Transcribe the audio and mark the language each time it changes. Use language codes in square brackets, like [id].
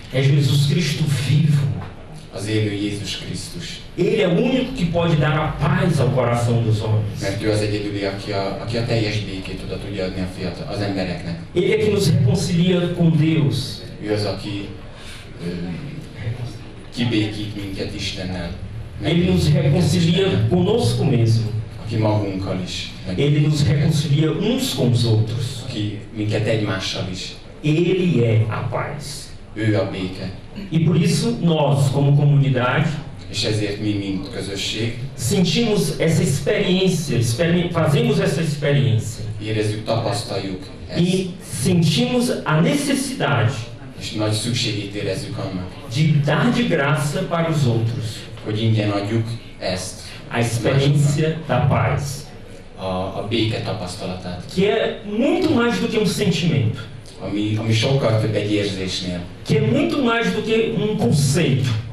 [pt] É Jesus Cristo vivo. [hu] Az élő Jézus Krisztus. [pt] Ele é o único que pode dar a paz ao coração dos homens. [hu] Mert ő az egyedüli, aki a teljes békét oda tudja adni az embereknek. [pt] Ele é que nos reconcilia com Deus. [hu] Ő az, aki kibékít minket Istennel. [pt] Ele nos reconcilia conosco mesmo. [hu] Aki magunkkal is. [pt] Ele nos reconcilia uns com os outros. [hu] Aki minket egymással is. [pt] Ele é a paz. [hu] Ő a béke. [pt] E por isso nós, como comunidade, [hu] És ezért mi, mint közösség, [pt] sentimos essa experiência, fazemos essa experiência. [hu] érezzük, tapasztaljuk ezt. [pt] E sentimos a necessidade [hu] És nagy szükségét érezzük annak, [pt] de dar de graça para os outros [hu] hogy ingyen adjuk ezt, [pt] a experiência da paz, [hu] a béke tapasztalatát, [pt] que é muito mais do que um sentimento, [hu] ami sokkal több egy érzésnél, [pt] que é muito mais do que um conceito.